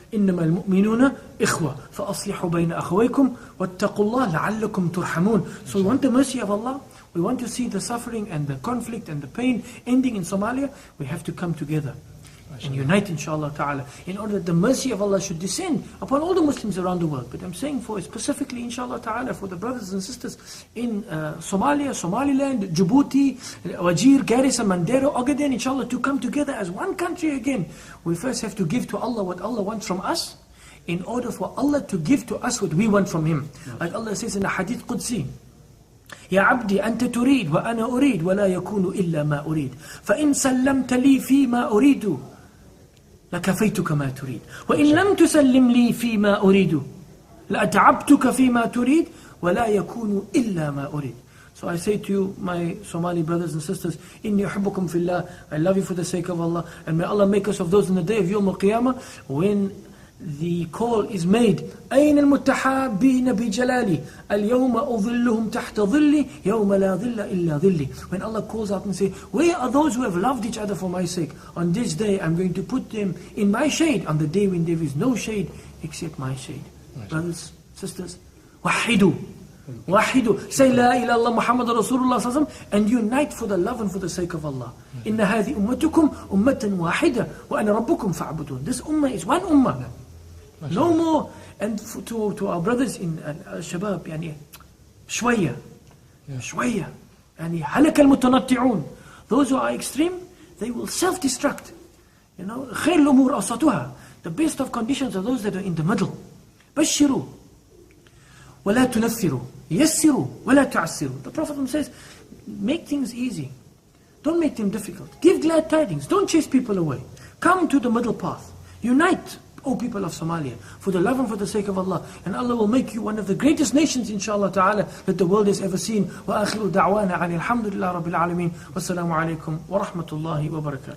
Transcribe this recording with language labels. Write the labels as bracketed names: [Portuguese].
[Arabic] إنما المؤمنون إخوة فأصلحوا بين أخويكم واتقوا الله لعلكم ترحمون. [English] So we want the mercy of Allah. We want to see the suffering and the conflict and the pain ending in Somalia. We have to come together and unite, inshallah ta'ala, in order that the mercy of Allah should descend upon all the Muslims around the world. But I'm saying for specifically, inshallah ta'ala, for the brothers and sisters in Somalia, Somaliland, Djibouti, Wajir, Garissa, Mandera, Ogaden, inshallah, to come together as one country again. We first have to give to Allah what Allah wants from us, in order for Allah to give to us what we want from Him. Like Allah says in the Hadith Qudsi, [Arabic] يا عبدي أنت تريد وأنا أريد ولا يكون إلا ما أريد فإن سلمت لي فيما أريد لكفيتك ما تريد وإن لم تسلم لي فيما أريد لأتعبتك فيما تريد ولا يكون إلا ما أريد. [English] So I say to you, my Somali brothers and sisters, [Arabic] إني أحبكم في الله, [English] I love you for the sake of Allah, and may Allah make us of those in the day of Yawm al-Qiyamah, when the call is made, [Arabic] أين المتحابين بجلالي اليوم أظلهم تحت ظلي يوم لا ظل إلا ظلي. [English] When Allah calls out and say, where are those who have loved each other for my sake? On this day I'm going to put them in my shade, on the day when there is no shade except my shade. Brothers, sisters, [Arabic] وحدوا وحدوا, [English] say La ilaha illallah Muhammad Rasulullah sallallahu alaihi wasallam, and unite for the love and for the sake of Allah. [Arabic] إن هذه أمتكم أمة واحدة وأنا ربكم فاعبدون. [English] This ummah is one ummah, no more. And to our brothers in Al-Shabab, [Arabic] يعني شوية شوية, يعني هلك المتنطعون. [English] Those who are extreme, they will self-destruct. You know, [Arabic] خير الأمور أوسطها. [English] The best of conditions are those that are in the middle. [Arabic] بشروا ولا تنفروا يسروا ولا تعسروا. [English] The Prophet says, make things easy, don't make them difficult. Give glad tidings, don't chase people away. Come to the middle path. Unite, O people of Somalia, for the love and for the sake of Allah, and Allah will make you one of the greatest nations, inshallah ta'ala, that the world has ever seen. [Arabic] وآخر دعوانا عن الحمد لله رب العالمين والسلام عليكم ورحمة الله وبركاته.